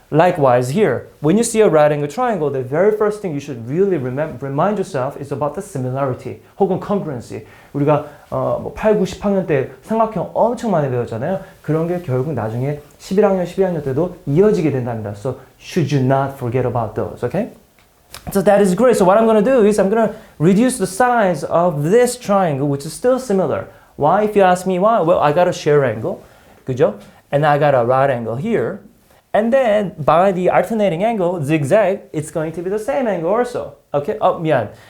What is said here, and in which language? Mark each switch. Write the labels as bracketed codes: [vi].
[en] Likewise here, when you see a right angle triangle, the very first thing you should really remind yourself is about the similarity 혹은 congruency. [ko] 우리가 뭐 8, 9, 10학년 때 삼각형 엄청 많이 배웠잖아요. 그런 게 결국 나중에 11학년, 12학년 때도 이어지게 된답니다. [en] So should you not forget about those, okay? So that is great. So what I'm going to do is I'm going to reduce the size of this triangle, which is still similar. Why? If you ask me why, well, I got a share angle, [ko] 그죠? [en] And I got a right angle here. And then by the alternating angle, zigzag, it's going to be the same angle also. Okay? Oh, [ko] 미안.